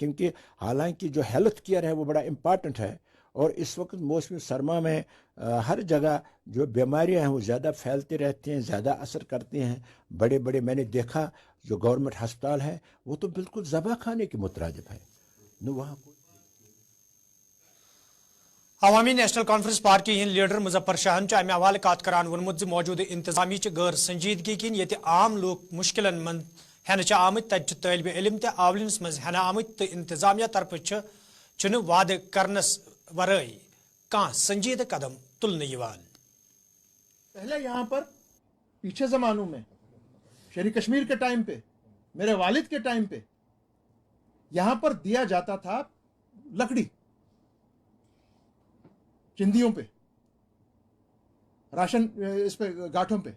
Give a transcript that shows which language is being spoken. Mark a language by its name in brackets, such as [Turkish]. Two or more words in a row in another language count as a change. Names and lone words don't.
[Hindi] क्योंकि हालांकि जो हेल्थ केयर है वो बड़ा इम्पॉर्टेंट है, और इस वक्त मौसमी सरमा में हर जगह जो बीमारियां हैं वो ज़्यादा फैलती रहती हैं, ज़्यादा असर करती हैं। बड़े बड़े मैंने देखा जो गवर्नमेंट अस्पताल है वो तो बिल्कुल ज़बा खाने के मुतरादिफ है, न वहाँ [Kashmiri] अवामी नेशनल कॉन्फ्रेंस पार्टी हिंद लीडर मुजफ्फर शाहन अमे हवाले कत करान वोनमुत मौजूद इंतजामी गैर संजीदगी किन ये आम लोग मुश्किल मन हेन आमत तत तालिब इल्म ते आवलिनस मज हेना आमत तो इंतजामिया तरफ वाद करनस वराई कह संजीद कदम तुलने यवान। [Hindi] पहले यहाँ पर पीछे जमानों में शेरी कश्मीर के टाइम पे, मेरे वालिद के टाइम पे यहाँ पर दिया जाता था लकड़ी चिंदियों पे, राशन इस पे गांठों पे।